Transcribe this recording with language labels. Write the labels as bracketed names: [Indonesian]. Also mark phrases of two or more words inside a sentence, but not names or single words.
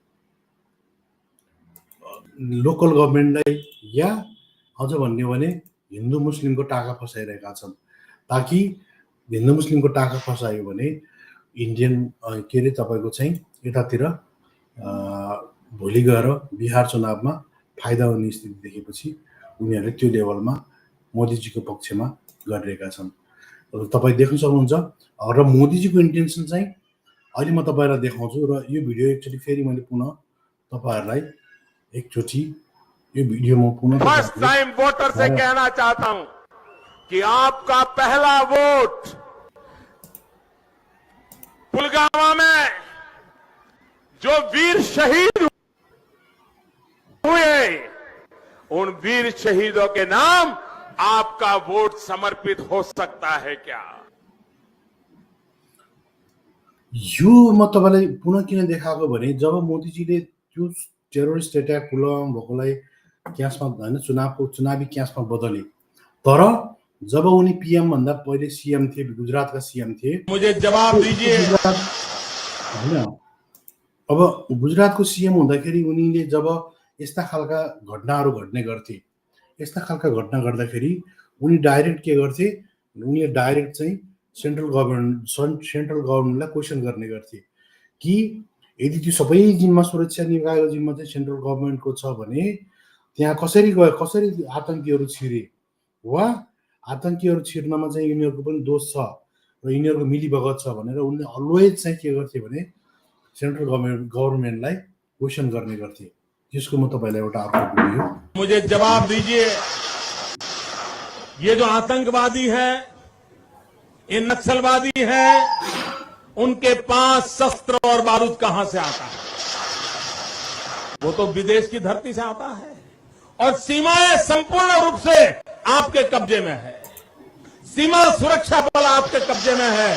[Nepali] लोकल गभर्नमेन्टलाई या अझ भन्ने भने हिन्दू मुस्लिमको टाका फसाइरहेका छन्, ताकि हिन्दू मुस्लिमको टाका फसायो भने इन्डियन के अरे तपाईँको चाहिँ यतातिर भोलि गएर बिहार चुनावमा फाइदा हुने स्थिति देखेपछि उनीहरूले त्यो लेभलमा मोदीजीको पक्षमा गरिरहेका छन्। तपाईँ देख्न सक्नुहुन्छ र मोदीजीको इन्टेन्सन चाहिँ अहिले म तपाईँलाई देखाउँछु र यो भिडियो एकचोटि फेरि मैले पुनः तपाईँहरूलाई एकचोटि यो भिडियो म पुनः [Hindi] फर्स्ट टाइम वोटर से कहना चाहता हूं कि आपका पहला वोट पुलवामा में जो वीर शहीद हुए उन वीर शहीदों के नाम आपका वोट समर्पित हो सकता है क्या? [Nepali] यो म तपाईँलाई पुनः किन देखाएको भने जब मोदीजीले त्यो [English] terrorist attack [Nepali] पुलवामा भएकोलाई क्यासमा होइन चुनावी क्यासमा बदले, तर जब उनी पीएम भन्दा पहिले सीएम थिए, गुजरातका सीएम थिए, [Hindi] मुझे जवाब दीजिए [Nepali] होइन। अब गुजरातको सीएम हुँदाखेरि उनीले जब यस्ता खालका घटनाहरू घट्ने गर्थे, यस्ता खालका घटना गर्दाखेरि उनी डाइरेक्ट के गर्थे, उनीले डाइरेक्ट चाहिँ सेन्ट्रल गभर्नमेन्टलाई क्वेसन गर्ने गर्थे कि यदि त्यो सबै जिम्मा सुरक्षा निकायको जिम्मा चाहिँ सेन्ट्रल गभर्नमेन्टको छ भने त्यहाँ कसरी आतंकीहरू छिरे वा आतंकीहरू छिर्नमा चाहिँ यिनीहरूको पनि दोष छ र यिनीहरूको मिलीभगत छ भनेर उनले अलवेज चाहिँ के गर्थे भने सेन्ट्रल गभर्नमेन्टलाई क्वेसन गर्ने गर्थे। जिसको म तपाईँलाई एउटा अर्को भिडियो, [Hindi] मुझे जवाब दीजिए, ये जो आतंकवादी है, ये नक्सलवादी है, उनके पास शस्त्र और बारूद कहां से आता है? वो तो विदेश की धरती से आता है और सीमाएं संपूर्ण रूप से आपके कब्जे में है, सीमा सुरक्षा बल आपके कब्जे में है।